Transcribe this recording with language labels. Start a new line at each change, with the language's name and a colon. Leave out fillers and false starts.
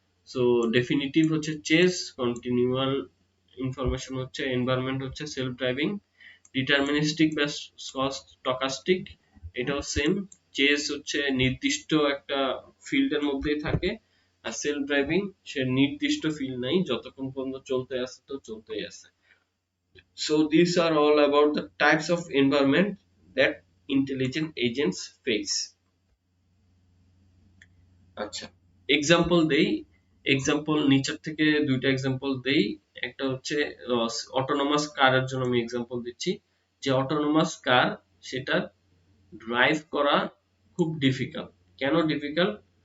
Bangla: So definitive হচ্ছে chess, continual information হচ্ছে environment হচ্ছে সেলফ ড্রাইভিং। ডিটারমিনিস্টিক বা স্টকাস্টিক, এটাও সেম। চেস হচ্ছে নির্দিষ্ট একটা ফিল্ডের মধ্যেই থাকে, আর সেলফ ড্রাইভিং সে নির্দিষ্ট ফিল্ড নাই, যতক্ষণ পর্যন্ত চলতে আছে তো চলতেই আছে।
English: So these are all about the types of environment that intelligent agents face.
Bangla: আচ্ছা, এক্সাম্পল দেই। এক্সাম্পল নিচের থেকে দুইটা এক্সাম্পল দেই। একটা হচ্ছে অটোনোমাস কারের জন্য আমি এক্সাম্পল দিচ্ছি। যে অটোনোমাস কার সেটা ড্রাইভ করা খুব ডিফিকাল্ট। কেন ডিফিকাল্ট?